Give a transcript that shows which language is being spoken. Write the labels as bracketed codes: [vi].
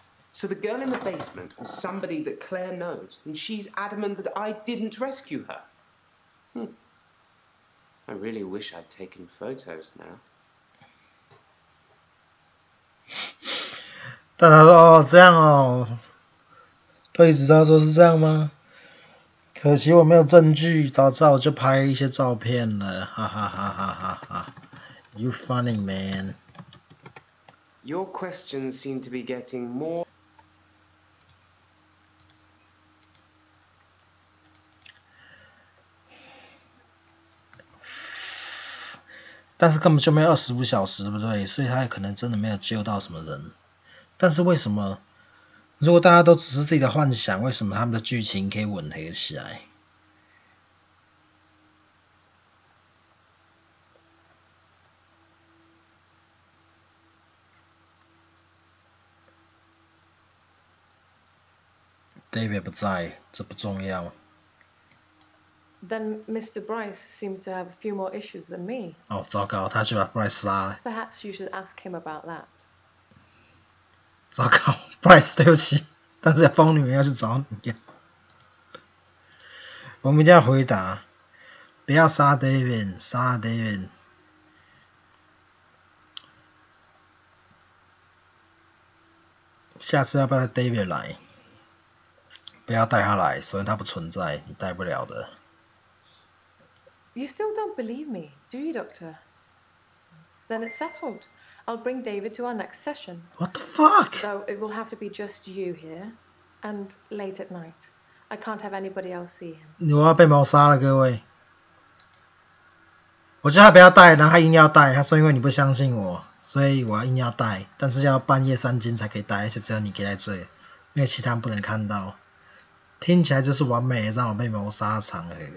[en] So the girl in the basement was somebody that Claire knows, and she's adamant that I didn't rescue her. I really wish I'd taken photos now. [zh] 但他说哦这样哦，对质他说是这样吗？可惜我没有证据，早知道我就拍一些照片了，哈哈哈哈哈哈 ！ [en] You funny man. Your questions seem to be getting more. [zh] 但是根本就没有25小时，对不对？所以他也可能真的没有救到什么人。但是为什么？如果大家都只是自己的幻想，为什么他们的剧情可以吻合起来？David 不在，这不重要。 [en] Then Mr. Bryce seems to have a few more issues than me. [zh] 哦，糟糕，他去把 Bryce 杀了。 [en] Perhaps you should ask him about that. [zh] 糟糕 ，Bryce， 对不起，但是疯女人要去找你。我们一定要回答，不要杀 David， 杀了 David。下次要不要带 David 来？不要带他来，所以他不存在，你带不了的。 [en] You still don't believe me, do you, Doctor? Then it's settled. I'll bring David to our next session. What the fuck? Though it will have to be just you here, and late at night. I can't have anybody else see him. [zh] 我要被谋杀了，各位！我叫他不要带，然后他硬要带。他说因为你不相信我，所以我要硬要带，但是要半夜3更才可以带，而且只有你可以在这里，因为其他人不能看到。听起来就是完美的让我被谋杀的场合。